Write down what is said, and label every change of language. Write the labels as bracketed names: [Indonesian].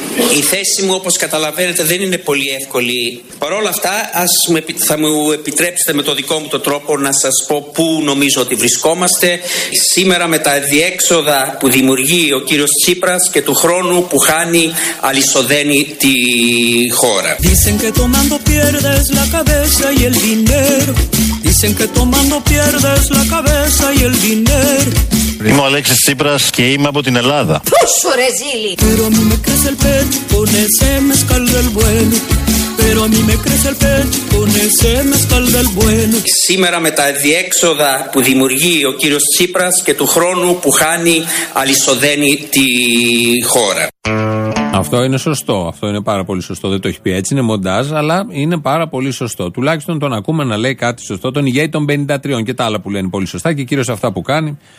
[Greek] Η θέση μου, όπως καταλαβαίνετε, δεν είναι πολύ εύκολη. Παρ' όλα αυτά, θα μου επιτρέψετε με το δικό μου το τρόπο να σας πω πού νομίζω ότι βρισκόμαστε. Σήμερα, με τα διέξοδα που δημιουργεί ο κύριος Τσίπρας και του χρόνου που χάνει, αλυσοδένει τη χώρα. [Spanish] Dicen que tomando pierdes la cabeza y el dinero. Dicen que tomando pierdes la cabeza y el dinero. [Greek] Είμαι ο Αλέξης Τσίπρας και είμαι από την Ελλάδα. Πόσο ρε ζήλι! [Spanish] Pero a mí me crece el pecho con ese mezcal del bueno. Pero a mí me crece el pecho con ese mezcal del bueno. [Greek] Σήμερα, με τα διέξοδα που δημιουργεί ο κύριος Τσίπρας και του χρόνου που χάνει, αλυσοδένει τη χώρα. Αυτό είναι σωστό. Αυτό είναι πάρα πολύ σωστό. Δεν το έχει πει έτσι, είναι μοντάζ, αλλά είναι πάρα πολύ σωστό. Τουλάχιστον τον ακούμε να λέει κάτι σωστό, τον ηγέτη των 53 και τα άλλα που λένε πολύ σωστά και κυρίως αυτά που κάνει.